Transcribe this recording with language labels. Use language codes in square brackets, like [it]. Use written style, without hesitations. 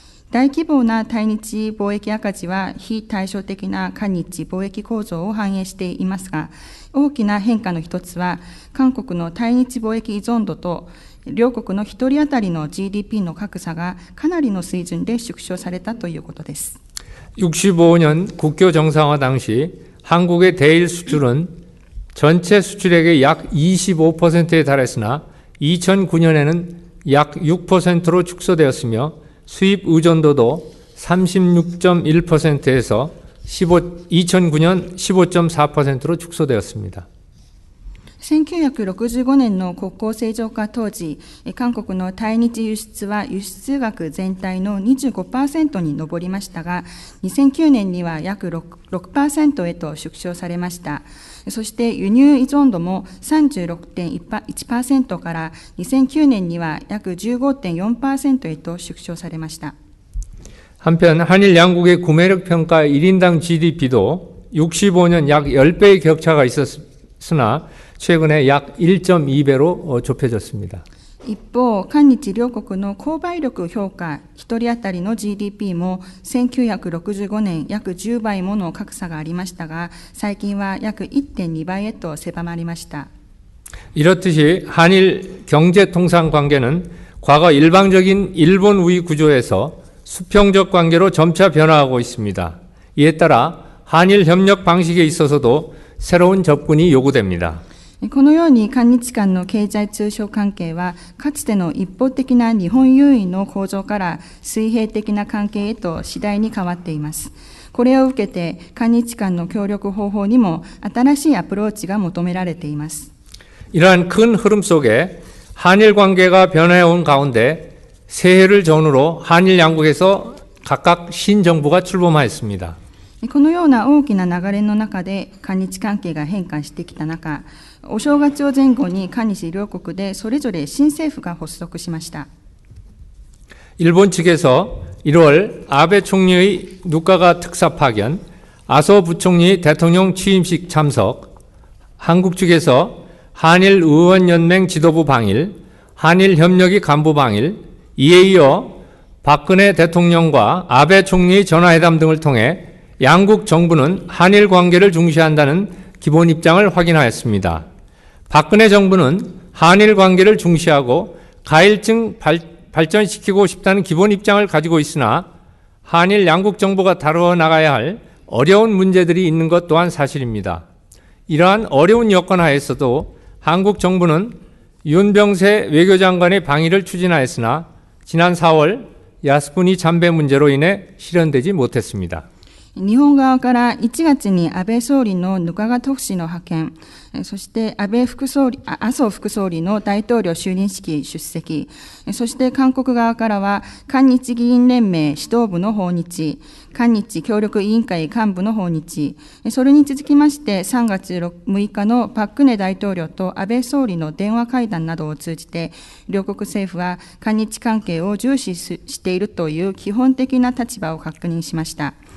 [ja] 大規模な対日貿易赤字は非対照的な韓日貿易構造を反映していますが、大きな変化の一つは、韓国の対日貿易依存度と両国の1人当たりの GDP の格差がかなりの水準で縮小されたということです。 [ko] 65년 국교 정상화 당시 한국의 대일 수출은 전체 수출액의 약 25%에 달했으나 2009년에는 약 6%로 축소되었으며 수입 의존도도 36.1%에서 2009년 15.4%로 축소되었습니다. [ja] 1965年の国交正常化当時、韓国の対日輸出は輸出額全体の 25% に上りましたが、2009年には約 6% へと縮小されました。そして輸入依存度も 36.1% から2009年には約 15.4% へと縮小されました。 [ko] 한편 한일 양국의 구매력 평가 1인당 GDP도 65년 약 10배의 격차가 있었으나 최근에 약 1.2배로 좁혀졌습니다. [ja] 一方、韓日両国の購買力評価、1人当たりの GDP も1965年約10倍もの格差がありましたが、最近は約 1.2倍へと狭まりました。 [ko] 이렇듯이 한일 경제통상 관계는 과거 일방적인 일본 우위 구조에서 수평적 관계로 점차 변화하고 있습니다. 이에 따라 한일 협력 방식에 있어서도 새로운 접근이 요구됩니다. [ja] このように韓日間の経済通商関係は、かつての一方的な日本優位の構造から水平的な関係へと次第に変わっています。これを受けて、韓日間の協力方法にも新しいアプローチが求められています。 [ko] 이러한 큰 흐름 속에 한일 관계가 변해온 가운데 새해를 전후로 한일 양국에서 각각 신정부가 출범하였습니다. [ja] このような大きな流れの中で韓日関係が変化してきた中、お正月を前後に韓日両国でそれぞれ新政府が発足しました。 [ko] 일본 측에서 1월 아베 총리의 누가가 특사 파견, 아소 부총리 대통령 취임식 참석, 한국 측에서 한일 의원연맹 지도부 방일, 한일 협력위 간부 방일, 이에 이어 박근혜 대통령과 아베 총리의 전화회담 등을 통해 양국 정부는 한일 관계를 중시한다는 기본 입장을 확인하였습니다. 박근혜 정부는 한일 관계를 중시하고 가일증 발전시키고 싶다는 기본 입장을 가지고 있으나 한일 양국 정부가 다루어 나가야 할 어려운 문제들이 있는 것 또한 사실입니다. 이러한 어려운 여건 하에서도 한국 정부는 윤병세 외교장관의 방일을 추진하였으나 지난 4월 야스쿠니 참배 문제로 인해 실현되지 못했습니다. [ja] 日本側から1月に安倍総理の額賀特使の派遣、そして麻生副総理の大統領就任式出席、そして韓国側からは韓日議員連盟指導部の訪日、韓日協力委員会幹部の訪日、それに続きまして3月6日のパク・クネ大統領と安倍総理の電話会談などを通じて、両国政府は韓日関係を重視しているという基本的な立場を確認しました。